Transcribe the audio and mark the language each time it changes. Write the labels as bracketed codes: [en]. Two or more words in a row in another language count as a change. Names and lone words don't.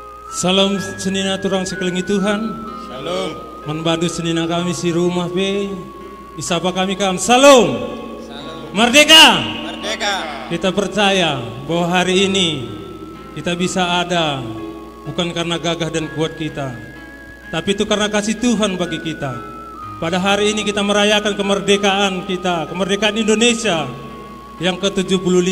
[btx] Salam senina turang sekelingi Tuhan. Shalom. Menbadu senina kami si rumah be. Isapa kami kam. Salam. Merdeka. Merdeka. [id] Kita percaya bahwa hari ini kita bisa ada bukan karena gagah dan kuat kita, tapi itu karena kasih Tuhan bagi kita. Pada hari ini kita merayakan kemerdekaan kita, kemerdekaan Indonesia yang ke-75.